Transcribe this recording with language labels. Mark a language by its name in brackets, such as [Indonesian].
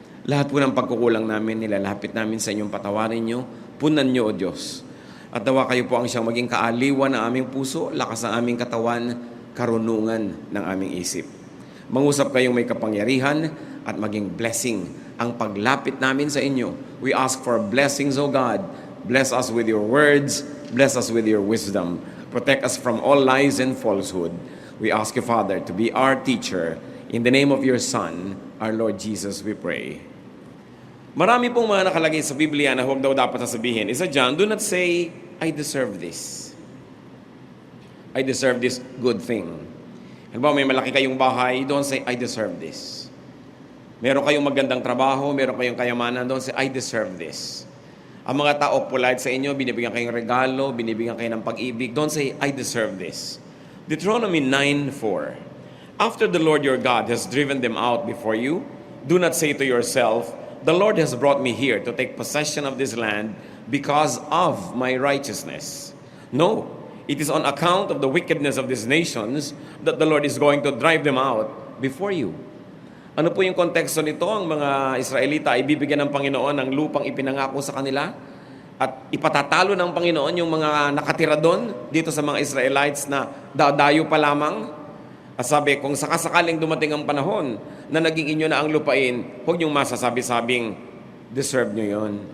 [Filipino] Lahat po ng pagkukulang namin, nilalapit namin sa inyong patawarin niyo, punan niyo, O Diyos. At nawa kayo po ang siyang maging kaaliwan ng aming puso, lakas ng aming katawan, karunungan ng aming isip. Mangusap kayong may kapangyarihan at maging [English] blessing [Filipino] ang paglapit namin sa inyo. [English] We ask for blessings, O God. Bless us with your words. Bless us with your wisdom. Protect us from all lies and falsehood. We ask you, Father, to be our teacher. In the name of your Son, our Lord Jesus, we pray. [Filipino] Marami pong mga nakalagay sa Biblia na huwag daw dapat sasabihin. Isa dyan, [English] do not say, I deserve this. I deserve this good thing. [Filipino] Halimbawa, may malaki kayong bahay, [English] don't say, I deserve this. [Filipino] Meron kayong magandang trabaho, meron kayong kayamanan, [English] don't say, I deserve this. [Filipino] Ang mga tao polite sa inyo, binibigyan kayong regalo, binibigyan kayo ng pag-ibig, [English] don't say, I deserve this. Deuteronomy 9:4. After the Lord your God has driven them out before you, do not say to yourself, the Lord has brought me here to take possession of this land because of my righteousness. No. It is on account of the wickedness of these nations that the Lord is going to drive them out before you. [Filipino] Ano po yung konteksto nito? Ang mga Israelita ay bibigyan ng Panginoon ng lupang ipinangako sa kanila at ipatatalo ng Panginoon yung mga nakatira doon dito sa mga Israelites na dadayo pa lamang. At sabi, kung sakasakaling dumating ang panahon na naging inyo na ang lupain, huwag niyong masasabi-sabing, deserve nyo yon.